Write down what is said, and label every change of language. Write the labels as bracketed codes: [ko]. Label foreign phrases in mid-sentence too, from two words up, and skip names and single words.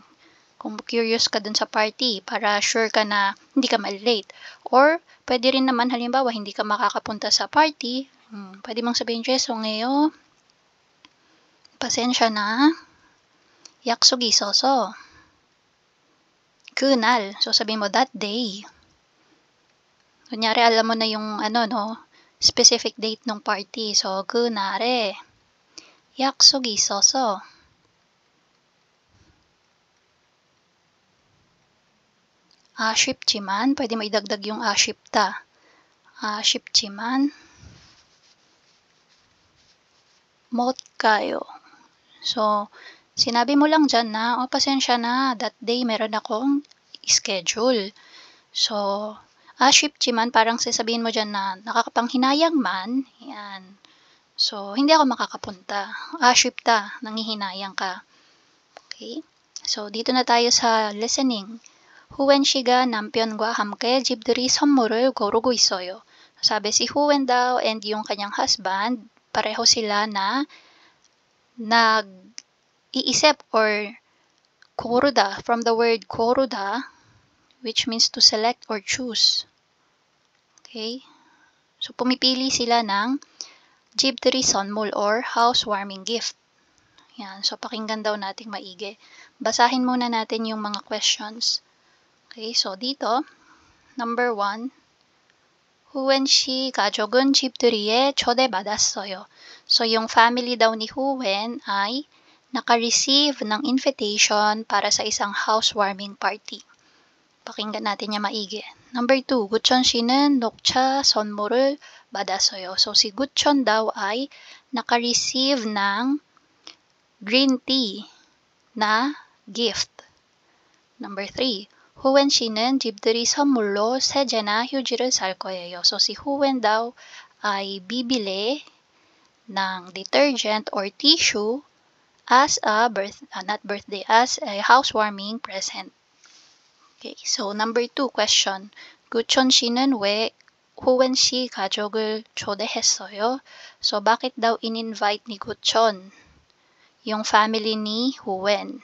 [tl] Kung curious ka dun sa party, para sure ka na hindi ka malilate. Or, pwede rin naman, halimbawa, hindi ka makakapunta sa party. Pwede mong sabihin, 죄송해요. Pasensya na. [ko] 약속이 있어서. 그날. [tl] So, sabihin mo, that day. Kunyari, alam mo na yung, specific date ng party. So, [ko] 그날에 약속이 있어서. 아쉽지만, [tl] pwede mo idagdag yung 아쉽다. [ko] 아쉽지만, 못 가요. [tl] So, sinabi mo lang dyan na, pasensya na, that day meron akong schedule. So, 아쉽지만, parang sasabihin mo dyan na nakakapanghinayang man, yan. So, hindi ako makakapunta. 아쉽다, nanghihinayang ka. Okay? So, dito na tayo sa listening. [ko] 후엔 씨가 남편과 함께 집들이 선물을 고르고 있어요. [tl] Sabi si Huwen daw and yung kanyang husband, pareho sila na nag-iisip or 고르다, [en] from the word 고르다, which means to select or choose. Okay? So, [tl] pumipili sila ng [ko] 집들이 선물 [tl] or housewarming gift. Yan. So, pakinggan daw nating maigi. Basahin muna natin yung mga questions. [en] Okay, so dito, number 1, [ko] 후엔 씨 가족은 집들이에 초대받았어요. [tl] So, yung family daw ni Huwen ay naka-receive ng invitation para sa isang [en] housewarming party. [tl] Pakinggan natin niya maigi. [en] Number 2, [ko] 구천 씨는 녹차 선물을 받았어요. [tl] So, si Guchon daw ay naka-receive ng green tea na gift. [ko] Number 3, Huwen 씨는 집들이 선물로 세제나 휴지를 살 거예요. [tl] So, si Huwen daw ay bibili ng [en] detergent or tissue as a as a housewarming present. Okay, so number 2 question. [ko] 구천 씨는 왜 Huwen 씨 가족을 초대했어요? [tl] So, bakit daw in-invite ni Guchon yung family ni Huwen?